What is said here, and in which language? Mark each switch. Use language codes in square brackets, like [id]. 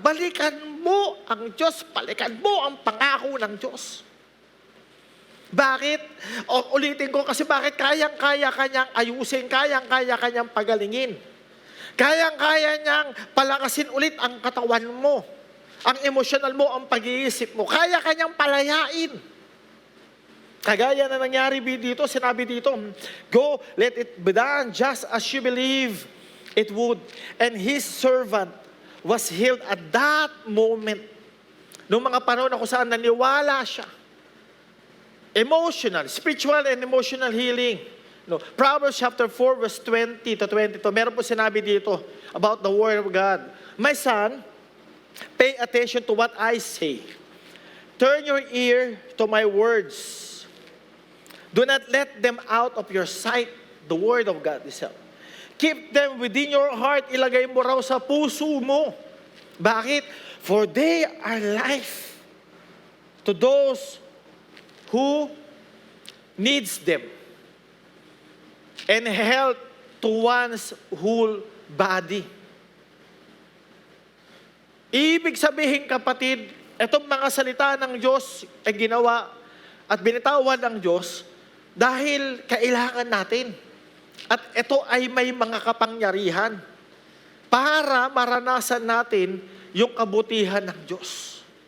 [tl] Balikan mo ang Diyos, balikan mo ang pangako ng Diyos. Bakit? Ulitin ko kasi bakit kayang-kaya kanyang ayusin, kayang-kaya kanyang pagalingin. Kayang-kaya niyang palakasin ulit ang katawan mo, ang emosyonal mo, ang pag-iisip mo. Kaya kanyang palayain. Kagaya na nangyari dito, sinabi dito, [en] go, let it be done just as you believe it would. And his servant was healed at that moment. [tl] Noong mga panahon na kung saan naniwala siya. [en] Emotional, spiritual and emotional healing. No, Proverbs chapter 4 verse 20 to 22. [tl] Meron po sinabi dito [en] about the word of God. My son, pay attention to what I say. Turn your ear to my words. Do not let them out of your sight, the word of God itself. Keep them within your heart. [tl] Ilagay mo raw sa puso mo. Bakit? [en] For they are life to those who needs them, and health to one's whole body. [tl] Ibig sabihin, kapatid, itong mga salita ng Diyos ay ginawa at binitawan ng Diyos dahil kailangan natin. At ito ay may mga kapangyarihan para maranasan natin yung kabutihan ng Diyos.